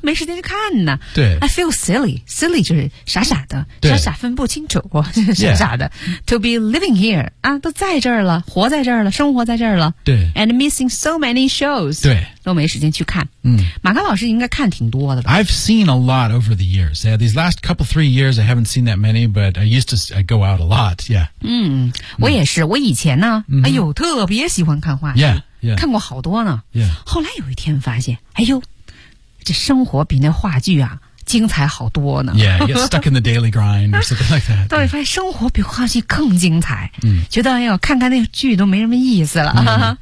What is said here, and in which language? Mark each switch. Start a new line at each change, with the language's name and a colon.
Chinese: 没时间去看呢。对，
English: I feel silly.
Chinese: Silly 就是傻傻的，傻傻分不清楚，傻傻的。
English: Yeah. To be living here
Chinese: 啊，都在这儿了，活在这儿了，生活在这儿了。对
English: ，and missing so many shows.
Chinese: 对。都没时间去看、马康老师应该看挺多的吧
English: I've seen a lot over the years yeah, These last couple three years I haven't seen that many But I used to go out a lot yeah.
Chinese: 我也是我以前呢、哎呦特别喜欢看话剧
English: yeah, yeah.
Chinese: 看过好多呢、
English: yeah.
Chinese: 后来有一天发现哎呦这生活比那话剧啊精彩好多呢
English: Yeah, you get stuck in the daily grind or something like that
Chinese: 到底发现生活比话剧更精彩、觉得哎呦看看那剧都没什么意思了、